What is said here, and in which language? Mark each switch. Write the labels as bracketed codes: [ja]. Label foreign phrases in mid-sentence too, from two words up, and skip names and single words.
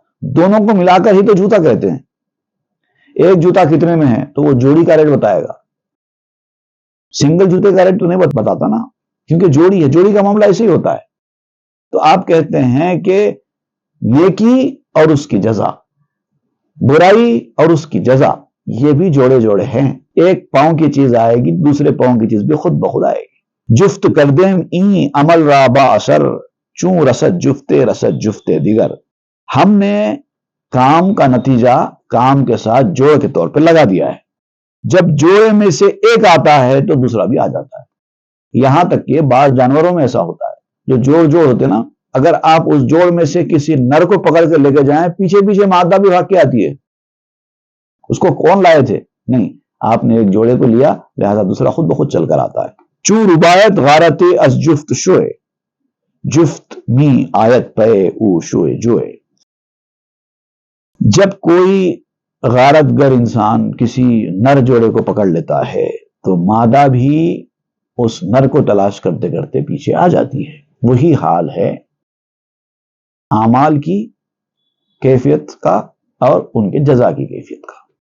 [ur] دونوں کو ملا کر ہی تو جوتا کہتے ہیں۔ ایک جوتا کتنے میں ہے تو وہ جوڑی کا ریٹ بتائے گا، سنگل جوتے کا ریٹ تو نہیں بتاتا نا، کیونکہ جوڑی ہے، جوڑی کا معاملہ ایسے ہی ہوتا ہے۔ تو آپ کہتے ہیں کہ نیکی اور اس کی جزا، برائی اور اس کی جزا، یہ بھی جوڑے جوڑے ہیں، ایک پاؤں کی چیز آئے گی، دوسرے پاؤں کی چیز بھی خود بخود آئے گی۔ [fa] جفت کردیم این عمل را با اثر، چون رسد جفتے دیگر۔ [ur] ہم نے کام کا نتیجہ کام کے ساتھ جوڑ کے طور پہ لگا دیا ہے، جب جوڑے میں سے ایک آتا ہے تو دوسرا بھی آ جاتا ہے۔ یہاں تک کہ بعض جانوروں میں ایسا ہوتا ہے، جو جوڑ ہوتے نا، اگر آپ اس جوڑ میں سے کسی نر کو پکڑ کے لے کے جائیں، پیچھے پیچھے مادہ بھی بھاگ کے آتی ہے۔ اس کو کون لائے تھے؟ نہیں، آپ نے ایک جوڑے کو لیا، لہذا دوسرا خود بخود چل کر آتا ہے۔ [fa] چوں ربایت غارت از جفت شوئے، جفت می آیت پے او شوئے جوئے۔ [ur] جب کوئی غارت گر انسان کسی نر جوڑے کو پکڑ لیتا ہے تو مادہ بھی اس نر کو تلاش کرتے کرتے پیچھے آ جاتی ہے۔ وہی حال ہے اعمال کی کیفیت کا اور ان کے جزا کی کیفیت کا۔